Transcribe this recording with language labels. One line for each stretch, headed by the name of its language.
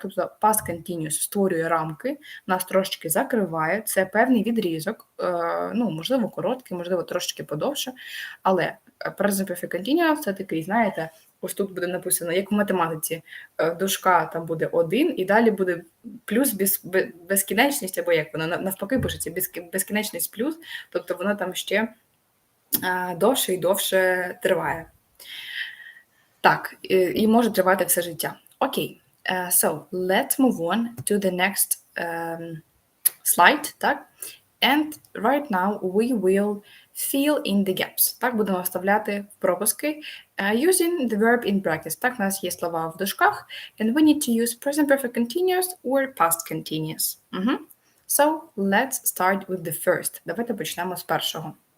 Ukrainian: Тобто past continuous створює рамки, нас трошечки закриває, це певний відрізок, можливо, короткий, можливо, трошечки подовше, але present perfect continuous – це такий, знаєте, ось тут буде написано, як в математиці, дужка там буде 1, і далі буде плюс безкінечність, або як воно навпаки пишеться, безкінечність плюс, тобто воно там ще довше і довше триває. Так, і може тривати все життя.
English: Окей, so let's move on to the next slide, так? And right now we will fill in the gaps. Так,
Ukrainian: будемо вставляти пропуски
English: using the verb in brackets. Так,
Ukrainian: у нас є слова в дужках,
English: and we need to use present perfect continuous or past continuous. So, let's start with the first.
Ukrainian: Давайте почнемо з першого.